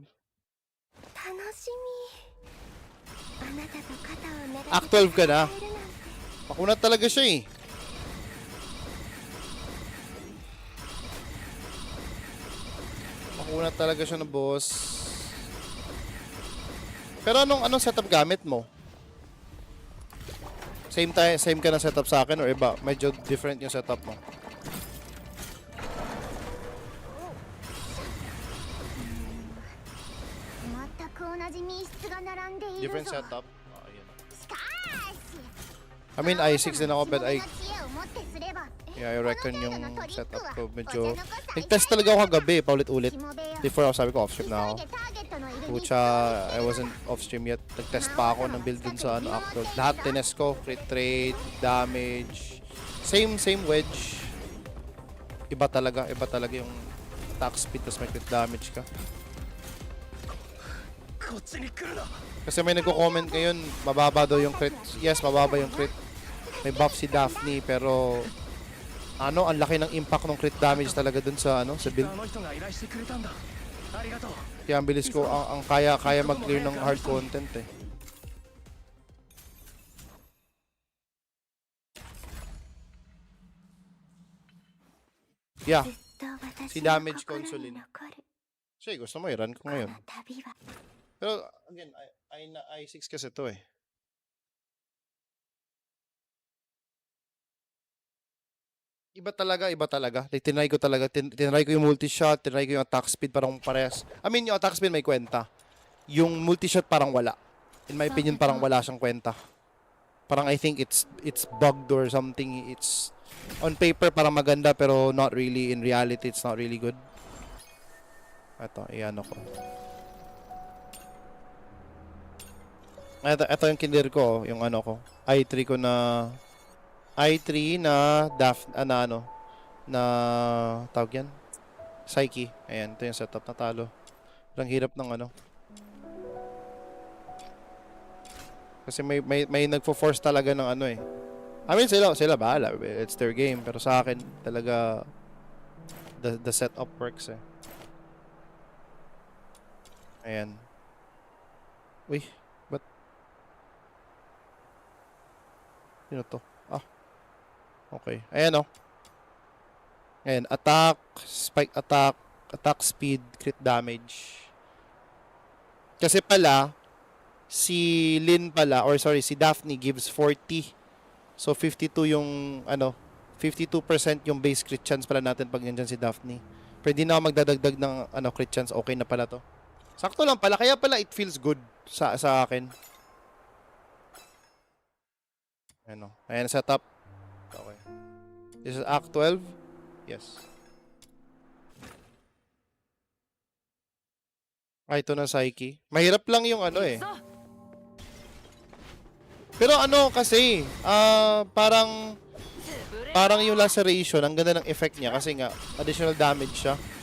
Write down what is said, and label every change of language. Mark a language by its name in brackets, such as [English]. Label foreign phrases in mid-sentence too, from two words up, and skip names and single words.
[Japanese] 楽しみ。あなたと肩を並べて [Filipino] Act 12 ka na. [Japanese] 戦えるなんて。 [Filipino] Makunat talaga siya eh. Makunat talaga siya na boss. Pero anong setup gamit mo? Same ka na setup sa akin or iba? Medyo different yung setup mo. [Japanese] 全く同じ密室が並んでいるぞ。 [English] Different setup. Oh, yun. [Japanese] しかし [English] I mean, i6 [Filipino] din ako [English] but I [Japanese] 知恵をもってすれば [Filipino] yeah, [English] I reckon [Filipino] yung setup ko medyo nag-test talaga ako kagabi paulit-ulit. Before ako sabi ko off-stream na ako. Pucha, [English] I wasn't off-stream yet. [Filipino] Nag-test pa ako ng build dun sa Act 12. Lahat tinest ko, [English] crit rate, [Filipino] damage. [English] Same wedge. [Filipino] Iba talaga yung [English] attack speed [Filipino] tas may [English] crit damage [Filipino] ka. [Japanese] こっちに来るな。 [Filipino] Kasi may nagko-comment ngayon, mababa daw yung crit. Yes, mababa yung crit. May buff si Daphne pero ang laki ng impact ng [English] crit damage [Filipino] talaga dun sa sa build. [Japanese] あの人が依頼してくれたんだ。ありがとう。 [Filipino] Kaya ang bilis ko, ang kaya mag-clear ng [English] hard content [Filipino] eh. Yeah, [Japanese] ずっと私 [Filipino] si [Japanese] の [Filipino] damage [Japanese] 心に [Filipino] console [Japanese] 残る [Filipino] siya gusto mo i-run ko [Japanese] こ [Filipino] ngayon. [Japanese] の旅は [Filipino] Pero again, i6 kasi to eh. Iba talaga. Like, tinry ko yung multi-shot, tinry ko yung [English] attack speed [Filipino] parang parehas. [English] I mean, [Filipino] yung [English] attack speed [Filipino] may kwenta. Yung multi-shot parang wala. [English] In my opinion, [Filipino] parang wala siyang kwenta. [English] Parang I think it's bugged or something. It's on paper [Filipino] parang maganda pero [English] not really. In reality, it's not really good. [Filipino] Ito, iyan ako. Ito yung kindir ko, yung ko. i3 ko na na tawag yan? Psyche. Ayan, ito yung setup na talo. Ang hirap ng Kasi may nagfo-force talaga ng eh. [English] I mean, [Filipino] sila bahala. [English] It's their game. [Filipino] Pero sa akin, talaga [English] the setup works [Filipino] eh. Ayan. Uy, ba't? Sino to? Ah. Okay. Ayan Ayan, [English] attack, spike attack, attack speed, crit damage. [Filipino] Kasi pala, si Lynn pala, or sorry, si Daphne gives 40. So, 52 yung, 52% yung [English] base crit chance [Filipino] pala natin pag nandyan si Daphne. Pwede na ako magdadagdag ng, [English] crit chance. [Filipino] Okay na pala to. Sakto lang pala. Kaya pala [English] it feels good [Filipino] sa akin. Ayan, setup. Okay. [English] This is Act 12. Yes. [Filipino] Ito na Psyche. Mahirap lang yung eh. Pero kasi, parang yung laceration, ang ganda ng effect niya kasi nga, [English] additional damage [Filipino] siya.